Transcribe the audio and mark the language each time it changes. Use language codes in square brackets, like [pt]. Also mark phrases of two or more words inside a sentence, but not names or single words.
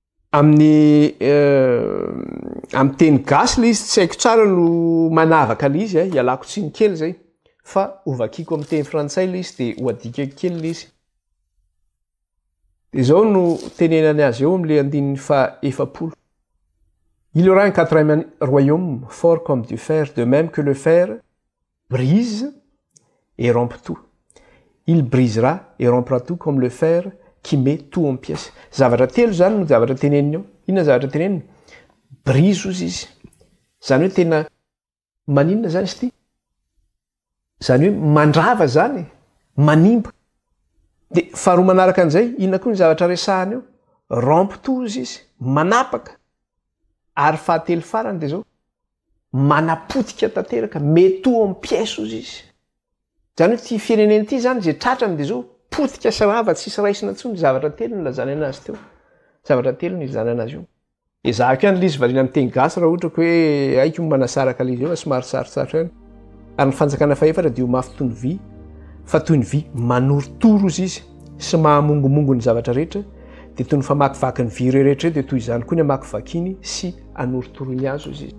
[mg] amin'ny teny gasy le izy tsy haiko tsara no manavaka le izy ialako tsiny kely zay fa ovakiko amin'ny teny frantsay le izy de hoadikako kely le izy de zao no tenenany azy eo am'le andininy fa efapolo. [fr] Il y aura un quatrième royaume fort comme du fer, de même que le fer brise et rompt tout. Il brisera et rompra tout comme le fer qui met tout en pièces. [mg] Zavatra telo zany no zavatra teneniny eo. Inona zavatra teneniny? Brise ozy izy. Zany hoe tena maninona zany izy ty? Zany hoe mandrava zany, manimba. De faharoa manaraka an'izay, inona koa ny zavatra resahany eo? [fr] Rompt tout [mg] ozy izy, manapaka. Ary fahatelo farany de zao manapotika tanteraka, [fr] met tout en pièces [mg] ozy izy. Zany hoe ty fireneny ty zany zay tratrany de zao potika sarava tsisy raisina intsony, zavatra telo no lazany anazy teo. Zavatra telo no ilazany anazy io. Ezahako ihany lizy variana amin'ny teny gasy raha ohatra ka hoe aiko manasaraka lizy eo somary sarotsarotro ihany. Ary ny fanjakana faefatra dia mafy toy ny vy, fa toy ny vy manorotoro izy sy mahamongomongo ny zavatra rehetra, dia toy ny famakivaky ny vy rehetra dia toy izany koa ny hamakivaky iny sy anoritoro ny azo izy.